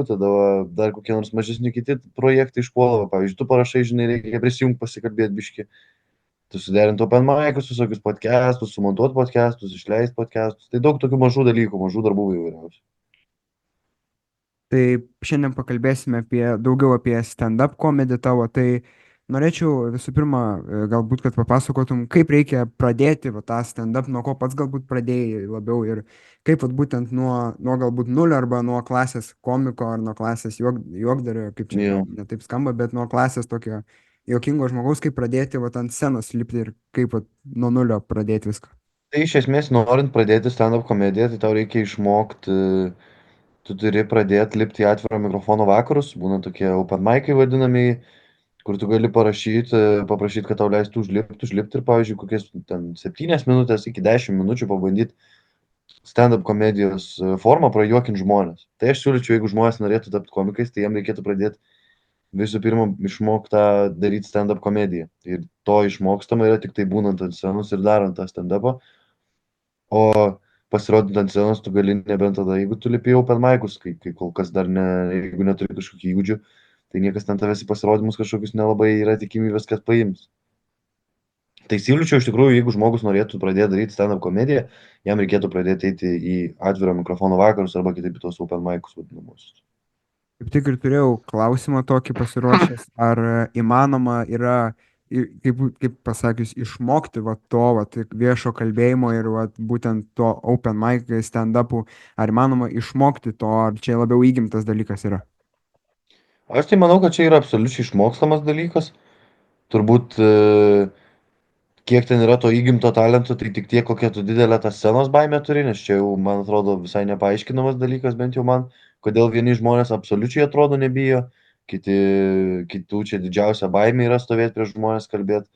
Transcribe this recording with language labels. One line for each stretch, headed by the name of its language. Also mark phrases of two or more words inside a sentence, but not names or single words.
Lithuanian: Tada dar kokie nors mažesni kiti projektai išpuola. Pavyzdžiui, tu parašai, žinai, reikia prisijungti, pasikalbėti biški. Tu suderinti
English: open mic'us,
Lithuanian: visokius podcastus, sumontuoti podcastus, išleisti podcastus. Tai daug tokių mažų dalykų, mažų darbų įvairiausių. Tai šiandien pakalbėsime daugiau apie stand-up komediją tavo. Tai norėčiau visų pirma, galbūt, kad papasakotum, kaip reikia pradėti va, tą stand-up, nuo ko pats galbūt pradėjai labiau ir kaip vat, būtent nuo galbūt nulio arba nuo klasės komiko ar nuo klasės juokdario, kaip čia Jo. netaip skamba, bet nuo klasės tokio juokingo žmogaus, kaip pradėti va, ant scenos lipti ir kaip vat, nuo nulio pradėti viską. Tai iš esmės, norint pradėti stand-up komediją, tai tau reikia išmokti, tu turi pradėti lipti į atviro mikrofono vakarus, būna tokie
English: open mic'ai
Lithuanian: vadinamieji, kur tu gali paprašyti, kad tau leistų užlipti ir, pavyzdžiui, kokias ten 7 minutės iki 10 minučių pabandyti stand-up komedijos formą prajuokinti žmonės. Tai aš siūlyčiau, jeigu žmonės norėtų tapti komikais, tai jiems reikėtų pradėti visų pirma išmoktą daryti stand-up komediją. Ir to išmokstama yra tik tai būnant ant scenos ir darant tą stand-upą. O pasirodant ant scenos tu gali nebent tada, jeigu tu lipi į
English: open mic'us,
Lithuanian: kai kol kas dar ne, jeigu neturi kažkokių įgūdžių, tai niekas ten tavęs į pasirodymus kažkokius nelabai yra tikimybės, kad paims. Tai siūlyčiau iš tikrųjų, jeigu žmogus norėtų pradėti daryti stand-up komediją, jam reikėtų pradėti eiti į atviro mikrofono vakarus arba kitaip į tos
English: open mic'us
Lithuanian: vadinamus. Kaip tik ir turėjau klausimą tokį pasiruošęs, ar įmanoma yra, kaip pasakius, išmokti va to va, viešo kalbėjimo ir va, būtent to
English: open mic
Lithuanian: stand-upų, ar įmanoma išmokti to, ar čia labiau įgimtas dalykas yra? Aš tai manau, kad čia yra absoliučiai išmokstamas dalykas. Turbūt kiek ten yra to įgimto talento, tai tik tiek, kokia tu didelę tą scenos baimę turi, nes čia jau, man atrodo, visai nepaaiškinamas dalykas, bent jau man, kodėl vieni žmonės absoliučiai atrodo nebijo, kitų čia didžiausia baimė yra stovėti prieš žmonės kalbėti.